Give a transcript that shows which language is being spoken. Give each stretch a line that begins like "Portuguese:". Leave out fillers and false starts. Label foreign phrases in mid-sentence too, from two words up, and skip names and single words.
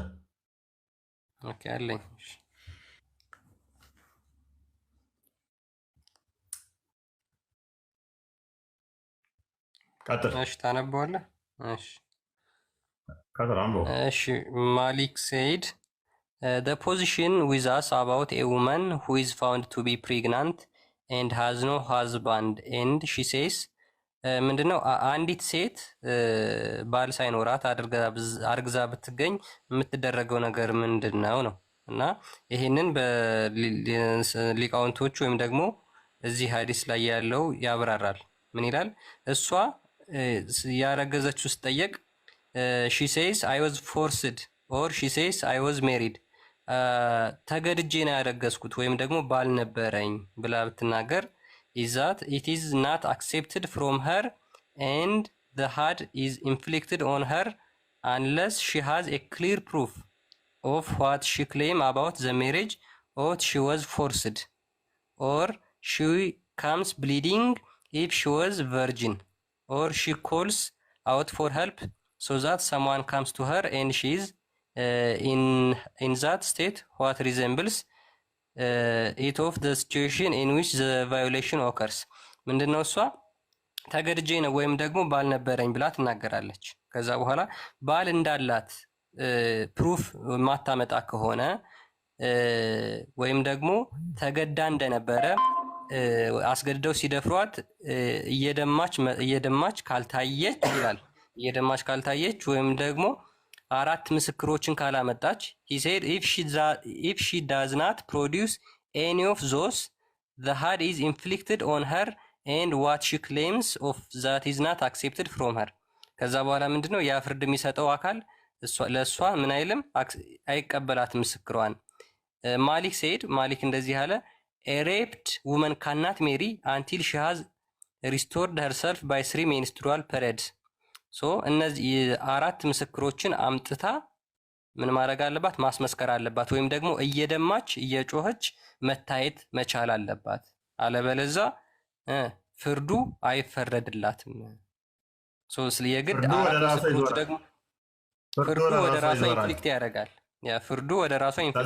Amharic: ኦኬ አለኝ። ቀጥል። እሺ ታነበዋለህ? እሺ ቀጥል አንብበው። እሺ ማሊክ
English: said the position with us about a woman who is found to be pregnant and has no husband and she says
Amharic: ምንድነው አንዲት ሴት ባል ሳይኖራት አርግዛ ብትገኝ የምትደረገው ነገር ምንድነው ነው። እና ይሄንን በሊቃውንቶች ወይም ደግሞ እዚህ ሐዲስ ላይ ያለው ያብራራል። ምን ይላል? እሷ ያረገዘችው ስትጠየቅ
English: she says I was forced or she says I was married
Amharic: ተገድጄ ነው ያረገዝኩት ወይም ደግሞ ባል ነበረኝ ብላ ብትናገር
English: is that it is not accepted from her and the had is inflicted on her unless she has a clear proof of what she claim about the marriage or she was forced or she comes bleeding if she was virgin or she calls out for help so that someone comes to her and she is in that state what resembles it of the situation in which the violation occurs
Amharic: ምንድነው እሷ ተገድጄ ነው ወይም ደግሞ ባል ነበረኝ ብላ ትናገራለች። ከዛ በኋላ ባል እንዳላት ፕሩፍ ማታመጣ ከሆነ ወይም ደግሞ ተገዳ እንደነበረ አስገድደው ሲደፍሯት እየደማች ካልታየች ይላል። እየደማች ካልታየች ወይም ደግሞ 4 ምስክሮችን ካላመጣች
English: he said if she does not produce any of those the had is inflicted on her and what she claims of that is not accepted from her
Amharic: ከዛ በኋላ ምንድነው ያ ፍርድ የሚሰጠው አካል ለሷ ምን አይልም አይቀበላት ምስክሯን። ማሊክ
English: said
Amharic: ማሊክ እንደዚህ አለ
English: a raped woman cannot marry until she has restored herself by 3 menstrual periods
Amharic: ሶ እነዚህ 4 ምስክሮችን አምጥታ ምን ማድረግ አለባት? ማስመስከር አለባት ወይም ደግሞ እየደማች እየጮኸች መታየት መቻል አለባት። አለበለዛ ፍርዱ አይፈረድላትም። ሶ የግድ 4 ምስክሮች ደግሞ ፍርዱ ወደ ራሷ ኢንፍሊክት ያደርጋል። ያ ፍርዱ ወደ ራሷ ኢንፍሊክት